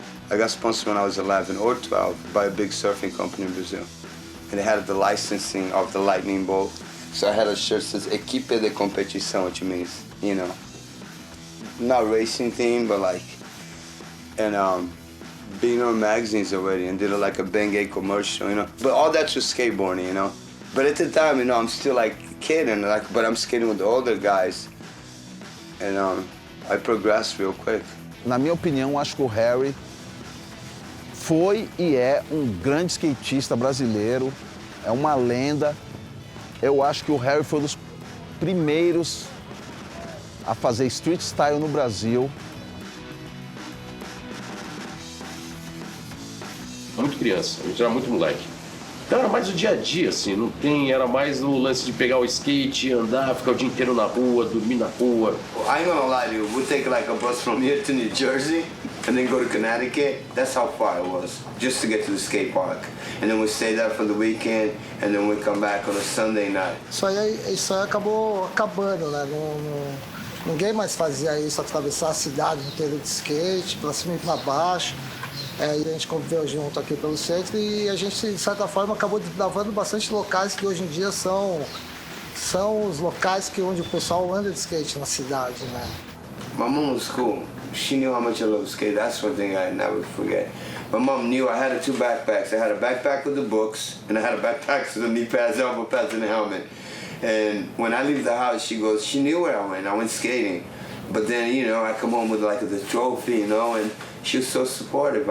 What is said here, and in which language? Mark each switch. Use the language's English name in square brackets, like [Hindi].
[English] I got sponsored when I was 11 or 12 by a big surfing company in Brazil. and they had the licensing of the lightning bolt. So I had a shirt that says Equipe de Competição, which means, you know, not racing theme, but like, and being on magazines already, and did like a Bengay commercial, you know. But all that's with skateboarding, you know. But at the time, you know, I'm still like a kid, and like, but I'm skating with the older guys, and I progressed real quick. [Portuguese] Na minha opinião, acho que o Harry foi e é grande skatista brasileiro, é uma lenda. Eu acho que o Harry foi um dos primeiros a fazer street style no Brasil. Muito criança, a gente era muito moleque. Então era mais o dia a dia, assim, não tem, era mais o lance de pegar o skate, andar, ficar o dia inteiro na rua, dormir na rua. [English] I ain't gonna lie to you, we'll take like a bus from here to New Jersey and then go to Connecticut. That's how far it was, just to get to the skate park. And then we stay there for the weekend and then we come back on a Sunday night. [Portuguese] Isso aí acabou acabando, né? Ninguém mais fazia isso, atravessar a cidade inteira de skate, pra cima e pra baixo. E a gente conviveu junto aqui pelo centro e a gente, de certa forma, acabou desbravando bastante locais que hoje em dia são os locais onde o pessoal anda de skate na cidade, né? [English] My mom was cool. She knew how much I love skate. That's one thing I never forget. My mom knew I had two backpacks. I had a backpack with the books, and I had a backpack with the knee pads, elbow pads, and the helmet. And when I leave the house, she knew where I went. I went skating. But then, you know, I come home with like the trophy, you know, and she was so supportive.